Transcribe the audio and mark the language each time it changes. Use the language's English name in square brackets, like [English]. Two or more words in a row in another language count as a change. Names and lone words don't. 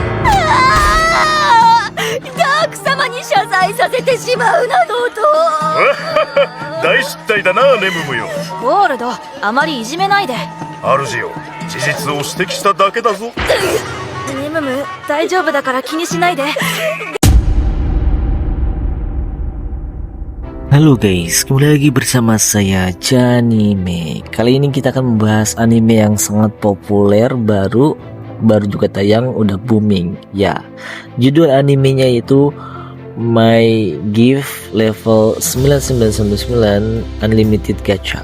[Japanese] ダーク様に謝罪させてしまうなどと。大失態だな、ネムムよ。ゴールド、あまりいじめないで。主よ、事実を指摘しただけだぞ。ネムム、大丈夫だから気にしないで。 [Indonesian] Halo guys, kembali lagi bersama saya Janime. Kali ini kita akan membahas anime yang sangat populer, baru juga tayang, udah booming. Ya, judul animenya itu My Gift Level 9999 Unlimited Gacha.